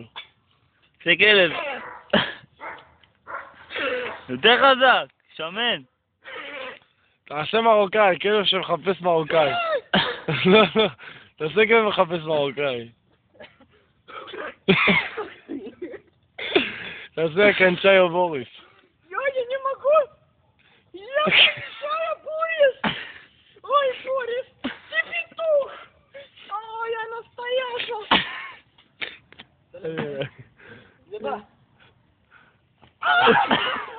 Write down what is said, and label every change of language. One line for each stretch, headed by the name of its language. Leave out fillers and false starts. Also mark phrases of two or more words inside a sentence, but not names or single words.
Hebrew: זה כלב. יותר חזק, שמן. תעשה מרוקאי, כלב שמחפש מרוקאי. לא, תעשה כלב מחפש מרוקאי. תעשה קנצ'איו בוריס.
Russian: Ой, я не могу! Я большая, Борис! Ой, Борис, ты петух! Ой, я настоящая! אה, Еда!